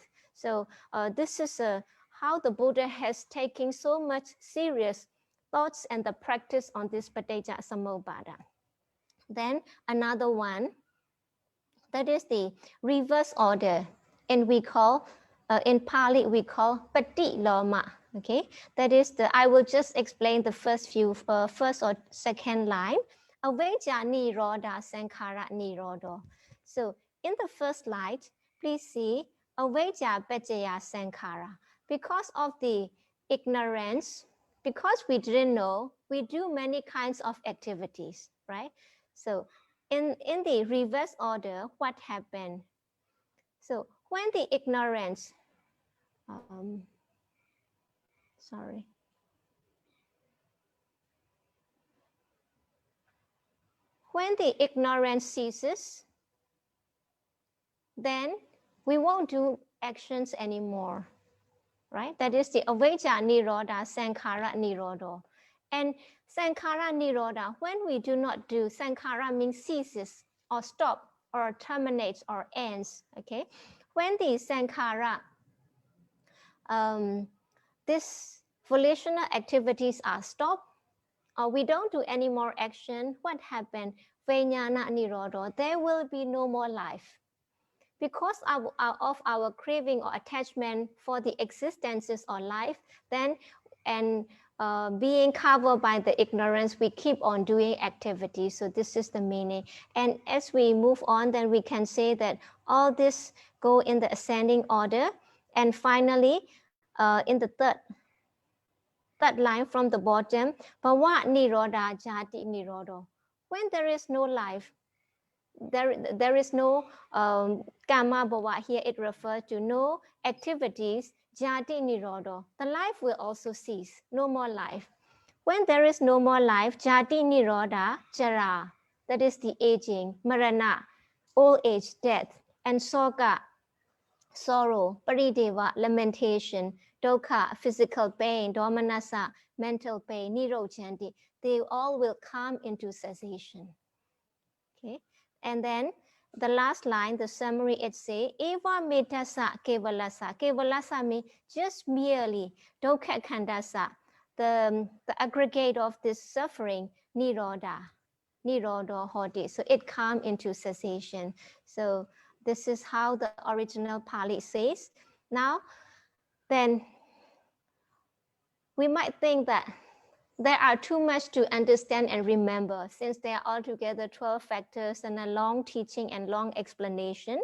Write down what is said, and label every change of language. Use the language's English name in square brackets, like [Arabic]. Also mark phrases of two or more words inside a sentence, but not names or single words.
[English] So this is how the Buddha has taken so much serious thoughts and the practice on this [Pali] Paticca Samuppada. [English] Then another one, that is the reverse order, and we call in Pali we call Patiloma. Okay, that is the, I will just explain the first or second line. [Pali] Avejja nirodha sankhara nirodho. [English] So in the first slide, please see [Pali] avejja paccaya sankhara. [English] Because of the ignorance, because we didn't know, we do many kinds of activities, right? So in the reverse order, what happened? So when the ignorance, sorry. When the ignorance ceases, then we won't do actions anymore, right? That is the [Pali] avejja nirodha sankhara nirodho. And sankhara nirodha, [English] when we do not do, sankhara means ceases or stop or terminates or ends, okay? When the sankhara, these volitional activities are stopped, or we don't do any more action, what happened? [Pali] Vijnana nirodho, [English] there will be no more life. Because of our craving or attachment for the existences or life, then and being covered by the ignorance, we keep on doing activities. So this is the meaning. And as we move on, then we can say that all this go in the ascending order. And finally, in the third line from the bottom, [Pali] bhava nirodha jati nirodho. [English] When there is no life, there is no [Pali] karma bhava. [English] Here it refers to no activities, [Pali] jati nirodho. [English] The life will also cease, no more life. When there is no more life, [Pali] jati nirodha jara, [English] that is the aging, marana, old age, death, and soka, sorrow, parideva, lamentation, dukkha, physical pain, domanassa, mental pain, nirochanti, they all will come into cessation. Okay, and then the last line, the summary, it says, [Pali] eva metasa kevalasa. [English] Kevalasa means just merely, [Pali] dukkha khandasa, [English] the aggregate of this suffering, [Pali] nirodha, nirodho hoti. [English] So it comes into cessation. So this is how the original Pali says. Now, then we might think that there are too much to understand and remember, since there are altogether 12 factors and a long teaching and long explanation.